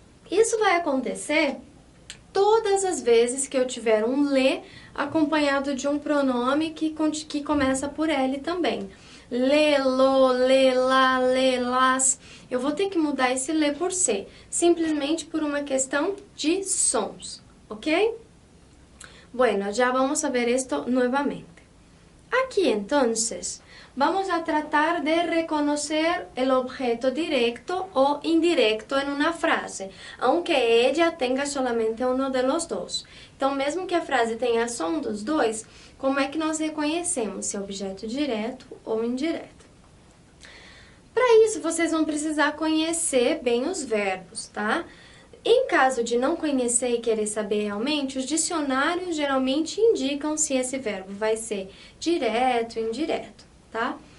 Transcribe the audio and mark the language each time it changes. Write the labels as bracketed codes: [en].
[pt] Isso vai acontecer todas as vezes que eu tiver um le acompanhado de um pronome que começa por L também. Le, lo, le, la, le, las. Eu vou ter que mudar esse le por se, simplesmente por uma questão de sons, ok? [es] Bueno, já vamos a ver esto nuevamente. Aqui, entonces, vamos a tratar de reconocer el objeto directo o indirecto en una frase, aunque ella tenga solamente uno de los dos. [pt] Então, mesmo que a frase tenha som dos dois, como é que nós reconhecemos se é objeto direto ou indireto? Para isso, vocês vão precisar conhecer bem os verbos, tá? Em caso de não conhecer e querer saber realmente, os dicionários geralmente indicam se esse verbo vai ser direto ou indireto, tá?